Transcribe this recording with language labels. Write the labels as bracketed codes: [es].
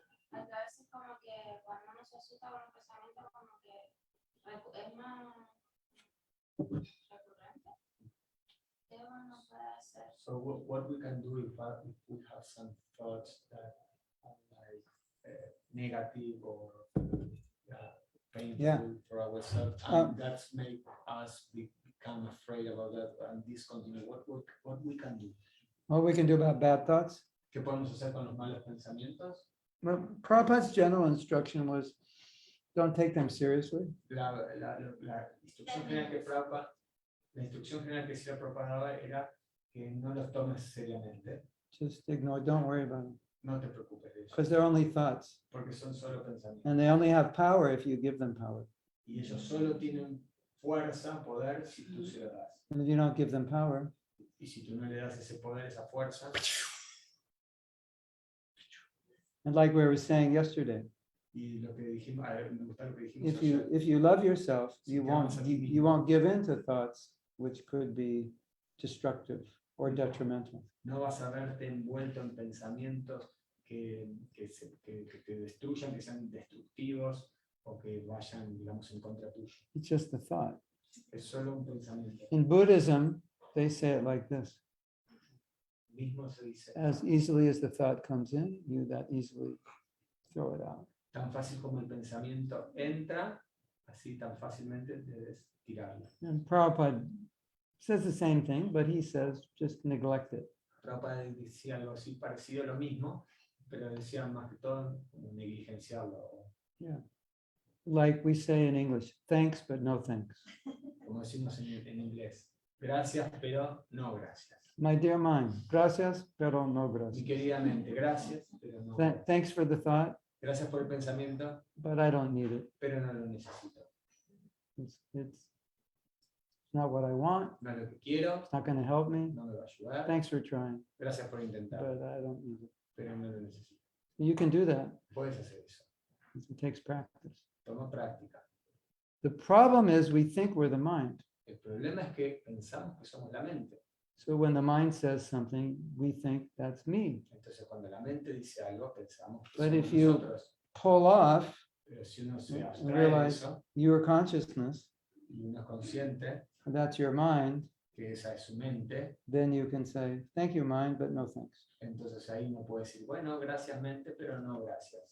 [es] Porque a veces como que cuando uno se asusta con un pensamiento como que es más recurrente. ¿Qué uno puede hacer? [en] So what we can do if we have some thoughts that are like negative or painful Yeah. for ourselves, and that's make us become afraid about that and discontinue. What we can do? What we can do about bad thoughts? [es] ¿Qué podemos hacer con los malos pensamientos? [en] Well, Prabhupada's general instruction was, don't take them seriously. [es] La instrucción general que Prabhupada, la instrucción general que hacía Prabhupada era que no los tomes seriamente. [en] Just ignore, don't worry about them. [es] No te preocupes de [en] Because [es] eso, [en] they're only thoughts. [es] porque son solo pensamientos. [en] And they only have power if you give them power. [es] Y ellos solo tienen fuerza, poder, si tú se lo das. [en] And if you don't give them power, [es] Y si tú no le das ese poder, esa fuerza, [en] and like we were saying yesterday, [es] y lo que dijimos, me gusta lo que dijimos [en] if you love yourself, you won't give in to thoughts which could be destructive or detrimental. [es] no vas a verte envuelto en pensamientos que te destruyan, que sean destructivos o que vayan, digamos, en contra tuyo. [en] It's just a thought. [es] Es solo un pensamiento. [en] In Buddhism, they say it like this: [es] Mismo se dice, [en] as easily as the thought comes in, you that easily throw it out. [es] tan fácil como el pensamiento entra, así tan fácilmente debes tirarlo. [en] And Prabhupada says the same thing, but he says just neglect it. [es] Prabhupada decía algo así parecido a lo mismo, pero decía más que todo como negligenciarlo. [en] Like we say in English, thanks, but no thanks. [es] Como decimos en inglés, gracias, pero no gracias. [en] My dear mind, [es] gracias, pero no Mi gracias. querida mente, gracias, pero no gracias. [en] Thanks for the thought, [es] Gracias por el pensamiento, [en] but I don't need it. [es] pero no lo necesito. [en] It's not what I want. [es] No es lo que quiero, [en] It's not going to help me. [es] no me va a ayudar. [en] Thanks for trying, [es] Gracias por intentar, [en] but I don't need it. [es] pero no lo necesito. [en] You can do that. [es] Puedes hacer eso. [en] It takes practice. [es] Toma práctica. [en] The problem is we think we're the mind. [es] El problema es que pensamos que somos la mente. [en] So when the mind says something, we think that's me. [es] Entonces, cuando la mente dice algo, pensamos que [en] But [es] somos [en] if you [es] nosotros. [en] Pull off [es] Pero si uno se [en] and [es] abstrae de [en] realize [es] eso [en] your consciousness, [es] y uno es consciente [en] that's your mind, [es] que esa es su mente, [en] then you can say, thank you, mind, but no thanks. [es] entonces ahí uno puede decir, bueno, gracias mente, pero no gracias.